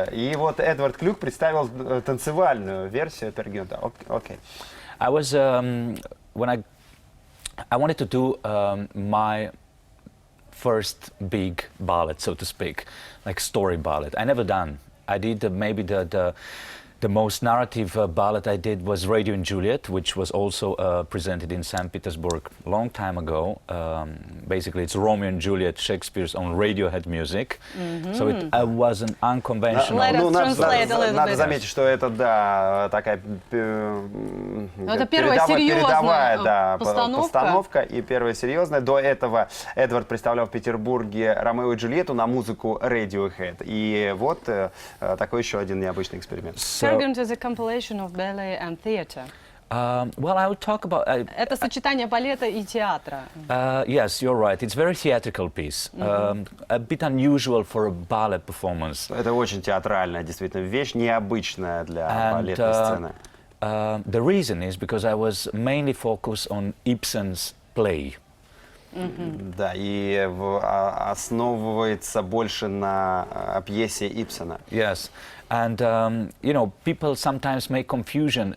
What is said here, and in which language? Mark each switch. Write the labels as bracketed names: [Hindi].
[Russian] И вот Эдвард Клюк представил танцевальную версию Пергюнта. Окей. [English] I was when I wanted to do my first big ballet, so to speak, like story ballet. I never done. I did maybe the most narrative ballet I did was Radio and Juliet, which was also presented in St. Petersburg a long time ago. Basically, it's Romeo and Juliet, Shakespeare's own Radiohead music. So it was an unconventional. Let us translate a little [Russian] Надо [English] bit. [Russian] заметить, что это, да, такая это первая серьезная постановка и первая серьезная. До этого Эдвард представлял в Петербурге Ромео и Джульетту на музыку Radiohead. И вот такой еще один необычный эксперимент. [English] Пергюнт is a compilation of ballet and theater. Well, I would talk about. [Russian] Это сочетание балета и театра. [English] Yes, you're right. It's a very theatrical piece. A bit unusual for a ballet performance. [Russian] Это очень театральная, действительно, вещь, необычная для балетной сцены. [English] The reason is because I was mainly focused on Ibsen's play. [Russian] Да, и основывается больше на пьесе Ибсена. [English] Yes, and you know, people sometimes make confusion.